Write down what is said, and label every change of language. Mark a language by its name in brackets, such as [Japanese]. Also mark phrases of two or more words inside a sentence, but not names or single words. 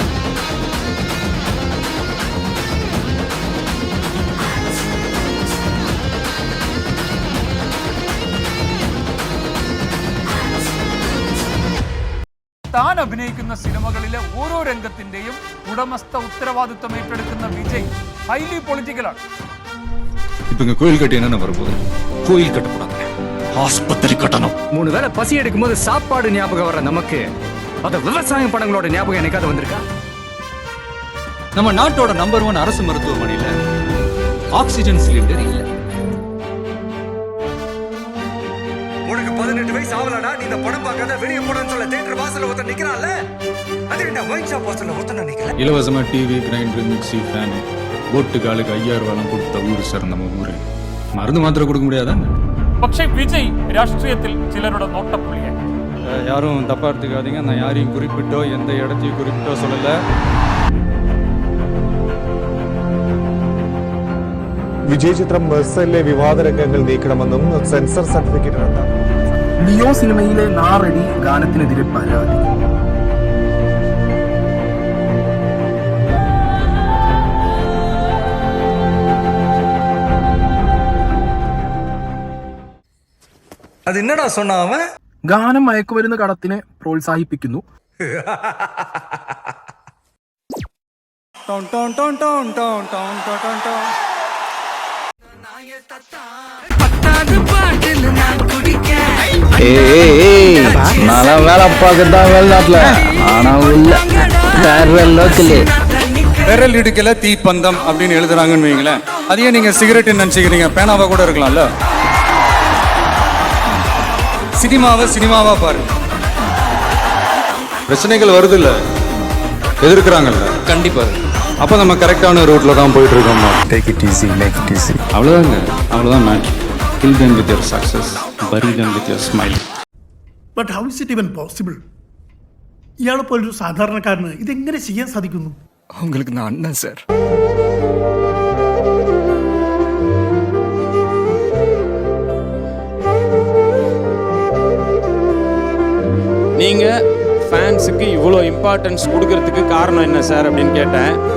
[Malayalam] താൻ അഭിനയിക്കുന്ന സിനിമകളിലെ ഓരോ രംഗത്തിന്റെയും ഉടമസ്ഥ ഉത്തരവാദിത്വം ഏറ്റെടുക്കുന്ന വിജയ് ഹൈലി പൊളിറ്റിക്കലാണ്. [Tamil] இப்ப இங்க கோயில் கட்டி என்ன வரப்போகுது? கோயில் கட்டக்கூடாது, ஆஸ்பத்திரி கட்டணும். 3 வேளை பசி எடுக்கும் போது சாப்பாடு ஞாபகம் வர நமக்கு அத விவசாய படங்களோட ஞாபகம் எனக்காவது வந்திருக்கா? நம்ம நாட்டோட நம்பர் 1 அரசு மருத்துவமனையில ஆக்சிஜன் சிலிண்டர் இல்ல. உனக்கு 18 வயசு ஆகலடா, நீ இந்த படம் பார்க்காத வெளியே போனன்னு சொல்ல தியேட்டர் வாசல்ல ஒருத்தன் நிக்கிறான்ல, அது என்ன [English] wine shop [Tamil] வாசல்ல ஒருத்தன் நிக்கல. இலவசமா டிவி, கிரைண்டர், மிக்சி, ஃபேன், போட்டுக்காலுக்கு 5000 ரூபாய் கொடுத்த ஊரு சார் நம்ம ஊரு. மருந்து மாத்திரை கொடுக்க முடியாதா? [Malayalam] പക്ഷേ വിജയ് രാഷ്ട്രീയത്തിൽ ചിലരുടെ നോട്ടപ്പുള്ളിയായി. [Tamil] யாரும் தப்பா எடுத்துக்காதீங்க, நான் யாரையும் குறிப்பிட்டோ எந்த இடத்தையும் குறிப்பிட்டோ சொல்லல. [Malayalam] വിജയ് ചിത്രം മെർസലിലെ വിവാദ രംഗങ്ങൾ നീക്കണമെന്നും [English] censor certificate [Malayalam] റദ്ദാക്കി. ലിയോ സിനിമയിലെ നാറടി ഗാനത്തിനെതിരെ പരാതി. [Tamil] அது என்னடா சொன்னா அவன்? [Malayalam] ഗാനം മയക്കുമരുന്ന് കടത്തിനെ പ്രോത്സാഹിപ്പിക്കുന്നു. [Tamil] நான் வேலை பார்க்கத்தான் வெளிநாட்டுல, ஆனா உள்ள விரல் இடுக்கல தீப்பந்தம் அப்படின்னு எழுதுறாங்கன்னு வைங்களேன். அதையே நீங்க சிகரெட் நினைச்சுக்கிறீங்க, பேனாவா கூட இருக்கலாம்ல. சினிமாவை சினிமாவா பாருங்க. பிரச்சனைகள் வருது இல்ல, எதிர்க்கிறாங்கல்ல, கண்டிப்பா அப்ப நம்ம கரெக்டான ரூட்ல தான் போயிட்டு இருக்கோம். [English] Take it easy, make it easy. [Tamil] அவ்வளவுதாங்க, அவ்வளவுதான் மேட்ச். [English] Kill them with your success, bury them with your smile. But how is it even possible? [Malayalam] ഇയാളെ പോലൊരു സാധാരണക്കാരന് ഇതെങ്ങനെ ചെയ്യാൻ സാധിക്കുന്നു? [Tamil] உங்களுக்கு நான் அண்ணன் சார். நீங்க ஃபேன்ஸுக்கு இவ்வளோ இம்பார்ட்டன்ஸ் கொடுக்கறதுக்கு காரணம் என்ன சார் அப்படின்னு கேட்டேன்.